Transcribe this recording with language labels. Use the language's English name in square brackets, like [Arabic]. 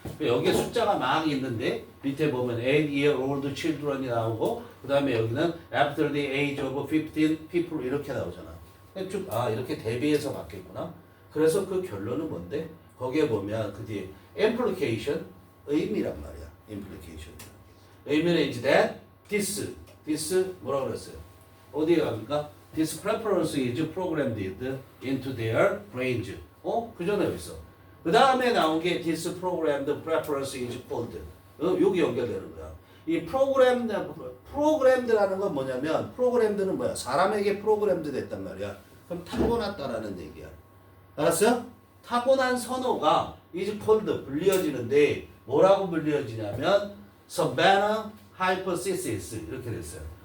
[Korean] 여기에 숫자가 막 있는데 밑에 보면 [English] 8-year-old children [Korean] 이 나오고, 그 다음에 여기는 [English] after the age of 15 people [Korean] 이렇게 나오잖아. 쭉 이렇게 대비해서 봤겠구나. 그래서 그 결론은 뭔데? 거기에 보면 그 뒤에 implication, 의미란 말이야. implication. 의미는 [English] is that this [Korean] 뭐라고 그랬어요? 어디에 갑니까? [English] This preference is programmed into their brains. [Korean] 그 전에 여기 있어. 그 다음에 나온 게 [English] this programmed preference is called. [Korean] 여기 연결되는 거야. 이 programmed라는 건 뭐냐면, programmed는 뭐야? 사람에게 프로그램드 됐단 말이야. 그럼 타고났다라는 얘기야. 알았어요? 타고난 선호가 is called 불리어지는데, 뭐라고 불리어지냐면 savanna hypothesis 이렇게 됐어요.